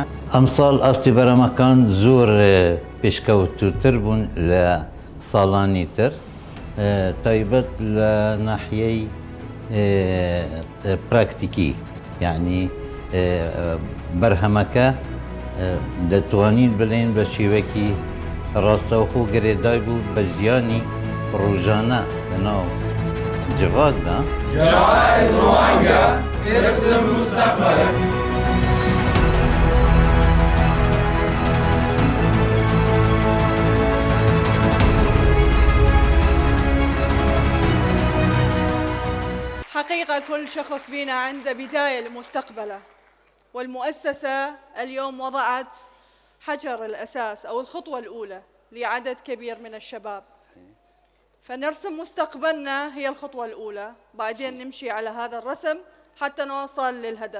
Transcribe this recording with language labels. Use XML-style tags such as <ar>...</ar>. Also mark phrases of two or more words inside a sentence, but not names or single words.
<ckb>ئەمساڵ ئاستی بەرەمەکان زۆر پێشکەوتوتر بوون لە ساڵانی تر تایبەت لە ناحیەی پراکتیکی یعنی بەرهەمەکە دەتوانین بڵێن بە شێوەیەکی ڕاستەوخۆ گرێدای بوو بە ژیانی ڕۆژانە لەناو جڤاتدا.</ckb> <ar>جوائز روانگا ارسم مستقبلا. حقيقة كل شخص بينا عنده بداية لمستقبله، والمؤسسة اليوم وضعت حجر الأساس أو الخطوة الأولى لعدد كبير من الشباب، فنرسم مستقبلنا هي الخطوة الأولى، بعدين نمشي على هذا الرسم حتى نوصل للهدف.</ar>